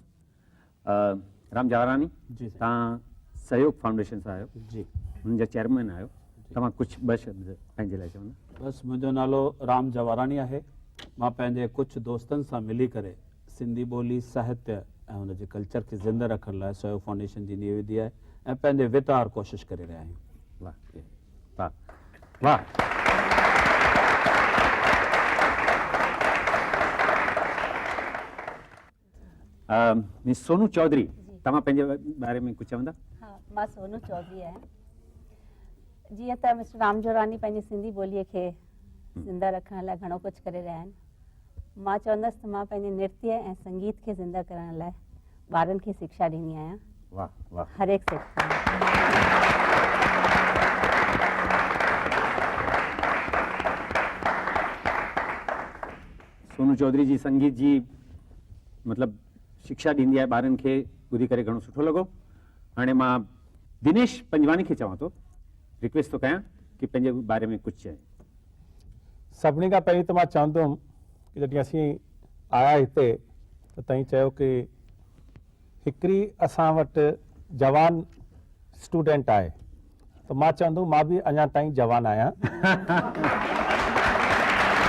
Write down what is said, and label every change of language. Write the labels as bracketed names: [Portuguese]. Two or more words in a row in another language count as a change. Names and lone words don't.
[Sindhi] राम जवाहरानी जी, तव्हां सहयोग फाउंडेशन सां आहियो जी, हुनजा चेयरमैन आहियो, तव्हां कुझु ॿ शब्द पंहिंजे लाइ चवंदा? बसि मुंहिंजो नालो राम जवाहरानी आहे। मां पंहिंजे कुझु दोस्तनि सां मिली करे सिंधी ॿोली साहित्य ऐं हुनजे कल्चर खे ज़िंदा रखण लाइ सहयोग फाउंडेशन जी नींव विधी आहे ऐं पंहिंजे वितार कोशिशि करे रहिया आहियूं। वाह वाह वाह। मिस सोनू चौधरी, तव्हां पंहिंजे बारे में कुझु चवंदा? हाँ, मां सोनू चौधरी आहियां। जीअं त मिस्टर राम जवाहरानी पंहिंजी सिंधी ॿोलीअ खे ज़िंदा रखण लाइ घणो कुझु करे रहिया आहिनि। मां चवंदसि त मां पंहिंजे नृत्य ऐं संगीत खे ज़िंदा करण लाइ ॿारनि खे शिक्षा ॾींदी आहियां। वाह वाह। [Hindi] हर एक सेक्टर में। [Sindhi] सोनू चौधरी जी संगीत जी मतिलबु शिक्षा ॾींदी आहे ॿारनि खे, ॿुधी करे घणो सुठो लॻो। हाणे मां दिनेश पंजवानी खे चवां थो, रिक्वेस्ट थो कयां कि पंहिंजे बारे में कुझु चए। सभिनी खां पहिरीं त मां चवंदुमि कि जॾहिं असीं आया हिते त तव्हीं चयो कि हिकिड़ी असां वटि जवान स्टूडेंट आहे, त मां चवंदुमि मां बि अञा ताईं जवान आहियां।